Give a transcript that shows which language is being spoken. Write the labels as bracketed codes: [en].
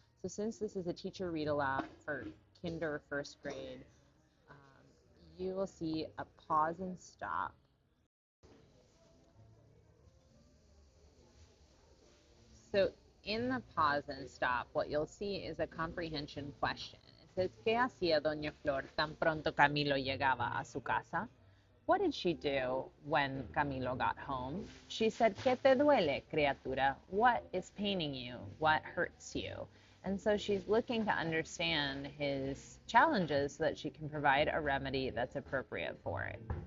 [en] So since this is a teacher read aloud for kinder 1st grade, you will see a pause and stop. So in the pause and stop, what you'll see is a comprehension question. It says, [es] ¿Qué hacía Doña Flor tan pronto Camilo llegaba a su casa? [en] What did she do when Camilo got home? She said, [es] ¿Qué te duele, criatura? [en] What is paining you? What hurts you? And so she's looking to understand his challenges so that she can provide a remedy that's appropriate for it.